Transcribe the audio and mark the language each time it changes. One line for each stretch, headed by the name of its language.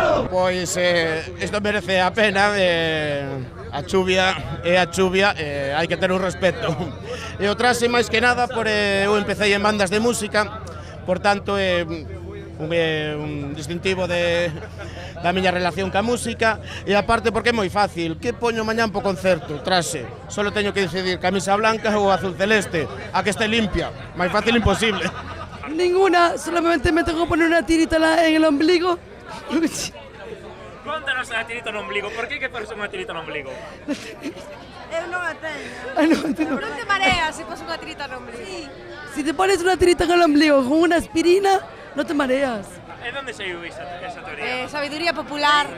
Galician: Pois isto merece a pena, a chuvia é a chuvia, hai que ter un respeto. E o traxe máis que nada, eu empecé en bandas de música, por tanto é un distintivo da miña relación ca música, e aparte porque é moi fácil, que poño mañán po concerto, traxe, solo teño que decidir camisa blanca ou azul celeste, a que este limpia, máis fácil imposible.
Spanish: Ninguna, solamente me tengo que poner una tirita en el ombligo.
Galician: Contanos a tirita no ombligo, por que pones unha tirita no ombligo? Eu non a teño. Non te mareas se pos unha tirita no ombligo. Sí.
Spanish: Si te pones una tirita en el ombligo con una aspirina, no te mareas.
Galician: E onde saiu esa teoría?
Spanish: Sabiduría popular.